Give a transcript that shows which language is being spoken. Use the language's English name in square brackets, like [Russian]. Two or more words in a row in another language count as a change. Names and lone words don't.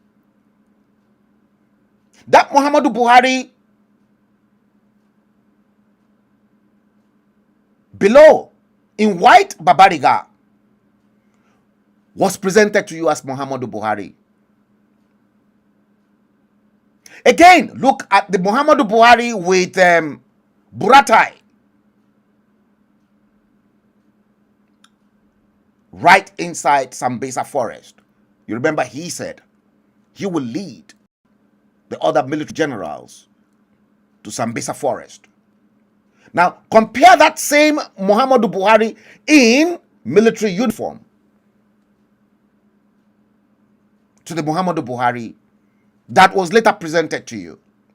[English] That Muhammadu Buhari below in white babariga was presented to you as Muhammadu Buhari. Again, look at the Muhammadu Buhari with Buratai. Right inside Sambisa forest. You remember he said he will lead the other military generals to Sambisa forest. Now, compare that same Muhammadu Buhari in military uniform to the Muhammadu Buhari that was later presented to you.